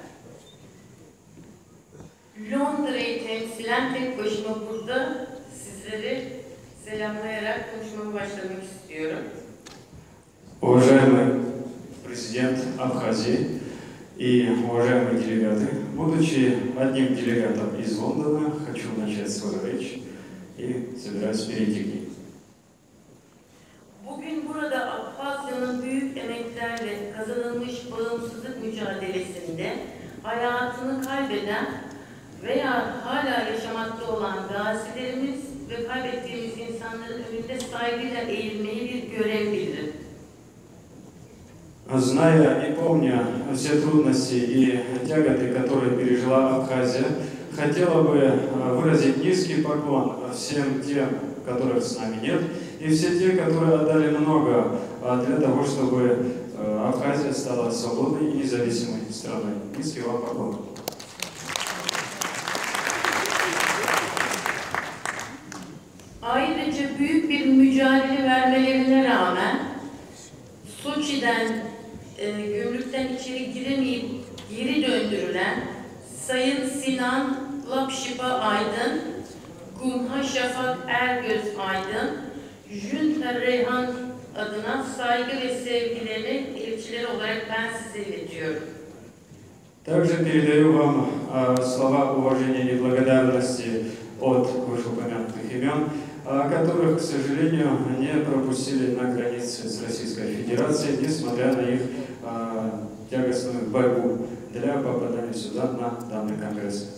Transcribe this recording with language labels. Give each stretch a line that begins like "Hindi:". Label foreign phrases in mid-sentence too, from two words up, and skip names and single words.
Turkish: Londra'yı temsilen tek başıma burada sizleri selamlayarak konuşmamı başlamak istiyorum.
Russian: Уважаемый президент Абхазии и уважаемые делегаты, будучи одним делегатом из Лондона, хочу начать свою речь и собираюсь перейти к ней.
Turkish: Bugün burada Abhazya'nın büyük emeklerle kazanılmış bağımsızlık mücadelesinde hayatını kaybeden veya hala yaşamakta olan gazilerimiz ve kaybettiğimiz insanların önünde saygıyla eğilmeyi bir görev bilirim.
Russian: Зная и помня все трудности и тяготы, которые пережила Абхазия, хотела бы выразить низкий поклон всем тем, которых с нами нет, и все те, которые отдали много для того, чтобы Абхазия стала свободной и независимой страной. Низкий вам поклон.
Turkish: Ayrıca büyük bir mücadele vermelerine rağmen Soçi'den gümrükten içeri giremeyip geri döndürülen Sayın Sinan Lapşipa Aydın, Gumha Şafak Ergöz Aydın, Jünter Reyhan adına saygı ve sevgilerini elçileri olarak ben size iletiyorum.
Russian: Также передаю вам слова уважения и благодарности от вышеупомянутых имен, которых, к сожалению, не пропустили на границе с Российской Федерацией, несмотря на их тягостную борьбу для попадания сюда на данный конгресс.